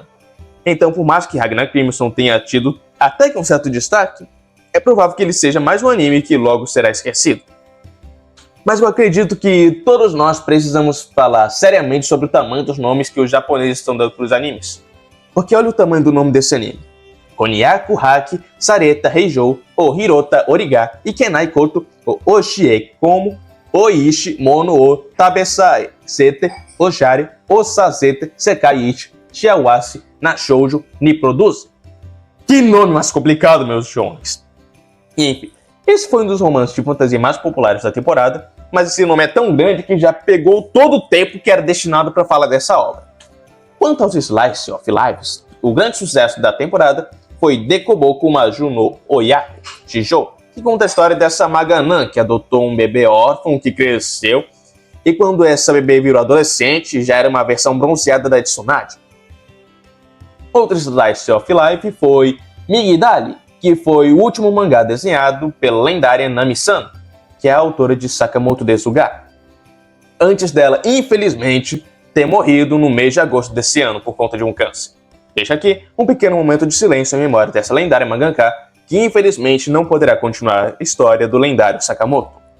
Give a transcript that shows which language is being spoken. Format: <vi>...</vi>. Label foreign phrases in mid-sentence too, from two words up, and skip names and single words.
<pt>Então, por mais que Ragnar Crimson tenha tido até que um certo destaque, é provável que ele seja mais um anime que logo será esquecido. Mas eu acredito que todos nós precisamos falar seriamente sobre o tamanho dos nomes que os japoneses estão dando para os animes. Porque olha o tamanho do nome desse anime. Konyaku Haki, Sareta Heijou, O Hirota Origa, Ikenai Koto, O Oshie Komo, Oishi Mono O Tabesai, Sete, Oshari, Osazete, Sekaiichi, Shiawase, Nashoujo, Niproduce. Que nome mais complicado, meus jovens. Enfim, esse foi um dos romances de fantasia mais populares da temporada, mas esse nome é tão grande que já pegou todo o tempo que era destinado para falar dessa obra. Quanto aos</pt> <en>Slice of Lives,</en> <pt>o grande sucesso da temporada foi Dekoboku Maju no Oyaku Shijou, que conta a história dessa Maganan que adotou um bebê órfão que cresceu e quando essa bebê virou adolescente, já era uma versão bronzeada da Tsunade. Outro</pt> <en>slice of life</en> <pt>foi Migidali, que foi o último mangá desenhado pela lendária Nami-san, que é a autora de Sakamoto Desuga, antes dela, infelizmente, ter morrido no mês de agosto desse ano por conta de um câncer. Deixa aqui um pequeno momento de silêncio em memória dessa lendária mangaka, que infelizmente não poderá continuar a história do lendário Sakamoto.</pt>